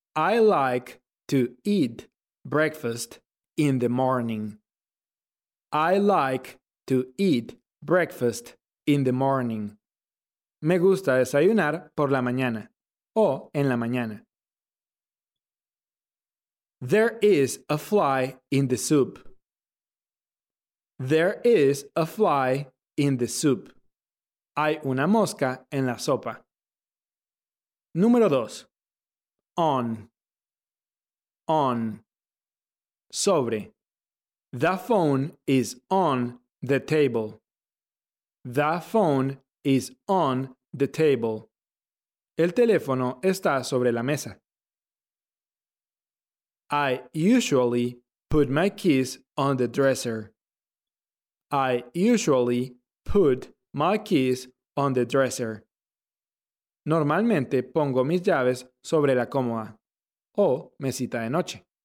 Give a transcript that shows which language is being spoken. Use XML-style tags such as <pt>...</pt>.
<en>I like to eat breakfast in the morning. I like to eat breakfast in the morning.</en> <es>Me gusta desayunar por la mañana o en la mañana.</es> <en>There is a fly in the soup. There is a fly in the soup.</en> <es>Hay una mosca en la sopa. Número 2.</es> <en>On. Sobre. The phone is on the table. The phone is on the table.</en> <es>El teléfono está sobre la mesa.</es> <en>I usually put my keys on the dresser. I usually put my keys on the dresser.</en> <es>Normalmente pongo mis llaves sobre la cómoda o mesita de noche.</es>